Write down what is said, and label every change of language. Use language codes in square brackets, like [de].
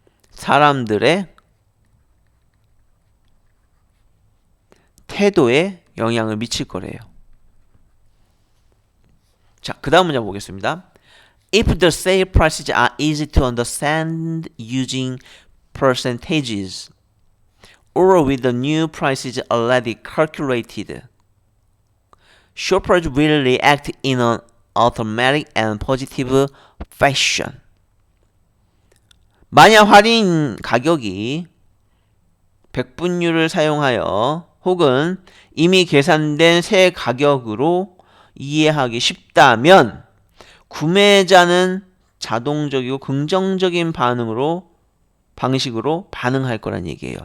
[ko] 사람들의 태도에 영향을 미칠 거래요. 자, 그 다음 문제 보겠습니다. [en] If the sale prices are easy to understand using percentages or with the new prices already calculated, shoppers will react in an automatic and positive fashion. [ko] 만약 할인 가격이 백분율을 사용하여 혹은 이미 계산된 새 가격으로 이해하기 쉽다면 구매자는 자동적이고 긍정적인 방식으로 반응할 거란 얘기예요.